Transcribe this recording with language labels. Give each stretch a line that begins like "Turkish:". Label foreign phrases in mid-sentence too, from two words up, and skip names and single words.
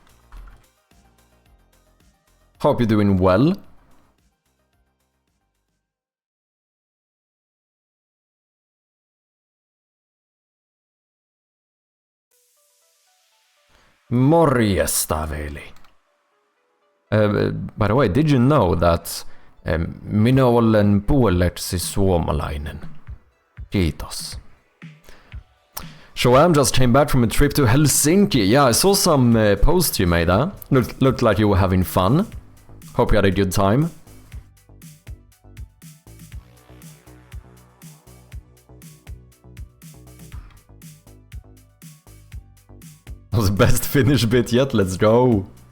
English: Hope you're doing well.
Finnish: Morjesta, veli.
English: By the way, did you know that
Finnish: minä olen puoleksi suomalainen? Kiitos.
English: Shoam just came back from a trip to Helsinki. Yeah, I saw some posts you made there. Looked like you were having fun. Hope you had a good time. That was the best Finnish bit yet, let's go.